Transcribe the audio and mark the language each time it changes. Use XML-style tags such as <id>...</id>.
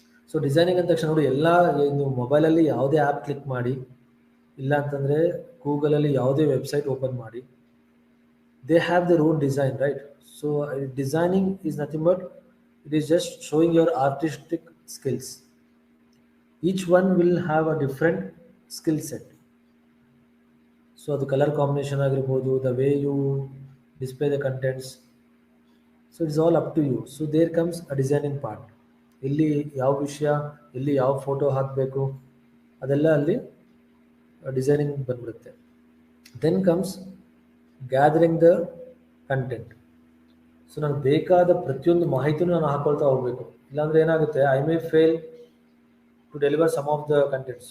<kn>So designing ಅಂದ ತಕ್ಷಣ ನೋಡಿ, ಎಲ್ಲ ನೀವು ಮೊಬೈಲಲ್ಲಿ ಯಾವುದೇ ಆ್ಯಪ್ ಕ್ಲಿಕ್ ಮಾಡಿ, ಇಲ್ಲ ಅಂತಂದರೆ ಗೂಗಲಲ್ಲಿ ಯಾವುದೇ ವೆಬ್ಸೈಟ್ ಓಪನ್ ಮಾಡಿ,</kn> <en>they have their own design,</en> <kn>right?</kn> <en>So designing is nothing but it is just showing your artistic skills. Each one will have a different skill set. So the color combination</en> <kn>ಆಗಿರ್ಬೋದು,</kn> <en>the way you display the contents, so it's all up to you. So there comes a designing part.</en> <kn>ಇಲ್ಲಿ ಯಾವ ವಿಷಯ, ಇಲ್ಲಿ ಯಾವ photo ಹಾಕಬೇಕು, ಅದೆಲ್ಲ ಅಲ್ಲಿ designing ಬಂದ್ಬಿಡುತ್ತೆ.</kn> <en>Then comes gathering the content.</en> <kn>So ನನಗೆ ಬೇಕಾದ ಪ್ರತಿಯೊಂದು ಮಾಹಿತಿನೂ ನಾನು ಹಾಕೊಳ್ತಾ ಹೋಗಬೇಕು, ಇಲ್ಲಾಂದರೆ ಏನಾಗುತ್ತೆ,</kn> <en>I may fail to deliver some of the content.</en>